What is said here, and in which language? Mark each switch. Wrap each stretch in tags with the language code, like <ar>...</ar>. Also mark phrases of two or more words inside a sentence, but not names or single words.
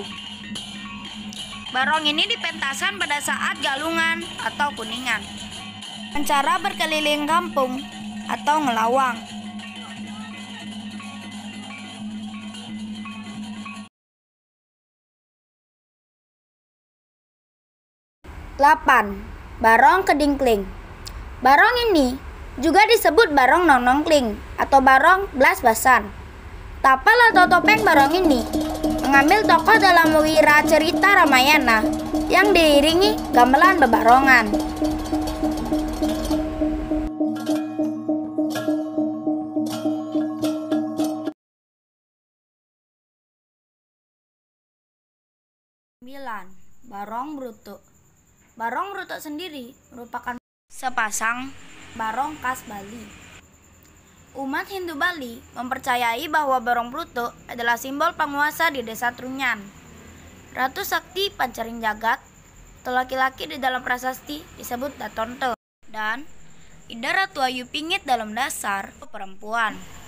<id>Barong ini dipentaskan pada saat galungan atau kuningan, dengan cara berkeliling kampung atau ngelawang. 8. Barong kedingkling. Barong ini juga disebut barong nonongkling atau barong blas-basan. Tapal atau topeng barong ini mengambil tokoh dalam wira cerita Ramayana yang diiringi gamelan bebarongan. Barong brutuk. Barong brutuk sendiri merupakan sepasang barong khas Bali. Umat Hindu Bali mempercayai bahwa barong brutuk adalah simbol penguasa di desa Trunyan, Ratu Sakti Pancaring Jagat, atau laki-laki di dalam prasasti disebut Datonte, dan Ida Ratu Ayu Pingit dalam dasar perempuan.</id>